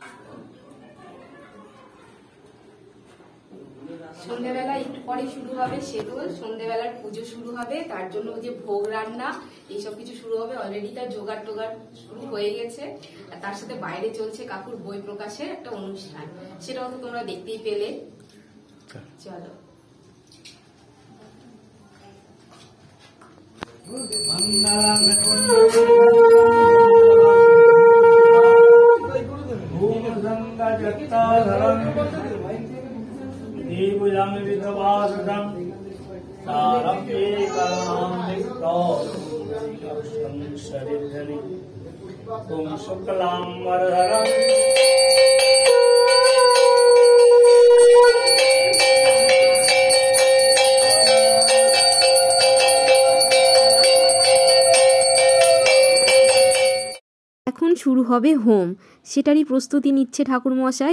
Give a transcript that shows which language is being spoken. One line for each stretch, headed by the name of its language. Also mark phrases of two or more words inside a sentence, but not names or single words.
Bangla: সন্ধ্যেবেলা একটু পরে শুরু হবে সেদল, সন্ধ্যেবেলার পুজো শুরু হবে, তার জন্য যে ভোগ রান্না এইসব কিছু শুরু হবে। অলরেডি তার জোগাড় টোগাড় শুরু হয়ে গেছে। আর তার সাথে বাইরে চলছে কাকুর বই প্রকাশের একটা অনুষ্ঠান, সেটাও তো তোমরা দেখতেই পেলে। চলো
Sanskrit: देवयामि विधवासुतं तारम्ये करुणां शरीरधरि ॐ शुक्लां वरदरं
Bangla: এখন শুরু হবে হোম, সেটারই প্রস্তুতি নিচ্ছে ঠাকুরমশাই।